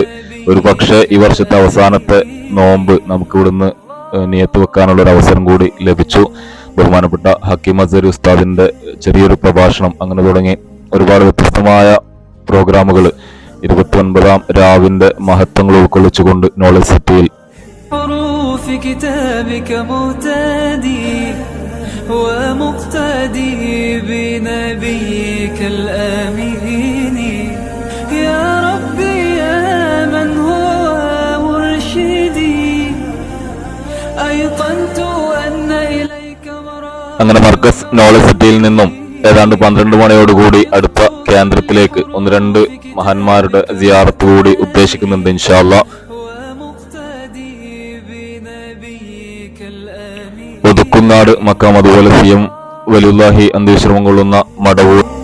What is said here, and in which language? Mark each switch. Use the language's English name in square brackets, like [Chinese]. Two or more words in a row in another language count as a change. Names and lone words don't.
[Malayalam] ഒരു പക്ഷേ ഈ വർഷത്തെ അവസാനത്തെ നോമ്പ് നമുക്ക് ഇവിടുന്ന് നിയത്ത് വെക്കാനുള്ള ഒരു അവസരം കൂടി ലഭിച്ചു. ബഹുമാനപ്പെട്ട ഹക്കീം അസ്ഹരി ഉസ്താദിന്റെ ചെറിയൊരു പ്രഭാഷണം, അങ്ങനെ തുടങ്ങി ഒരുപാട് വ്യത്യസ്തമായ പ്രോഗ്രാമുകൾ 29-ാം രാവിന്റെ മഹത്വങ്ങൾ ഉൾക്കൊള്ളിച്ചുകൊണ്ട് നോളജ് സിറ്റിയിൽ [Arabic] في كتابك مهتدي ومقتدي بنبيك الأمين يا ربي يا من هو مرشدي أيقنت أن إليك مرادي. [Malayalam] അങ്ങനെ മർക്കസ് നോളജ് സിറ്റിയിൽ നിന്നും ഏതാണ്ട് 12 മണിയോടുകൂടി അടുത്ത കേന്ദ്രത്തിലേക്ക് 1-2 മഹാന്മാരുടെ സിയാറത്ത് കൂടി ഉദ്ദേശിക്കുന്നുണ്ട് [Arabic] إن شاء الله. [Malayalam] ഒതുക്കുന്നാട് മക്കാം, അതുപോലെ CM വലിയുല്ലാഹി അന്ത്യവിശ്രമം കൊള്ളുന്ന മടവൂർ.